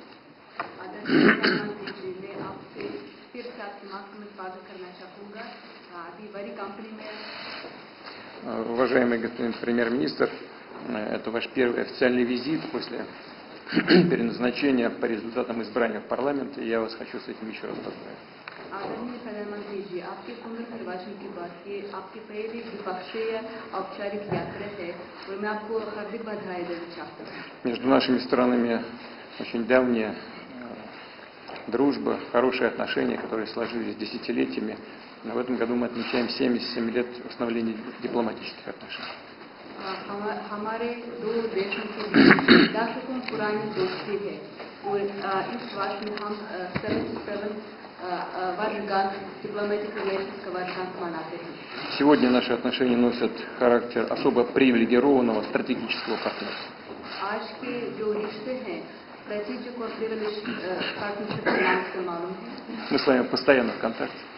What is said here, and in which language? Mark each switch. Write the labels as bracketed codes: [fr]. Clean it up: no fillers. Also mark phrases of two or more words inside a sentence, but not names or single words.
[ru] Уважаемый господин премьер-министр, это ваш первый официальный визит после переназначения по результатам избрания в парламент, и я вас хочу с этим еще раз поздравить. [hi] आदरणीय प्रधानमंत्री जी, आपके पुनर्निर्वाचन के बाद ये आपकी पहली द्विपक्षीय औपचारिक यात्रा है और मैं आपको हार्दिक बधाई देना चाहता हूँ. [ru] Между нашими странами очень давняя дружба, хорошие отношения, которые сложились десятилетиями. Но в этом году мы отмечаем 77 лет установления дипломатических отношений. [hi] हमारे दो देशों के बीच दशकों पुरानी दोस्ती है और इस वर्ष में हम 77 [ru] Сегодня наши отношения носят характер особо привилегированного стратегического партнерства. Мы с вами постоянно в контакте.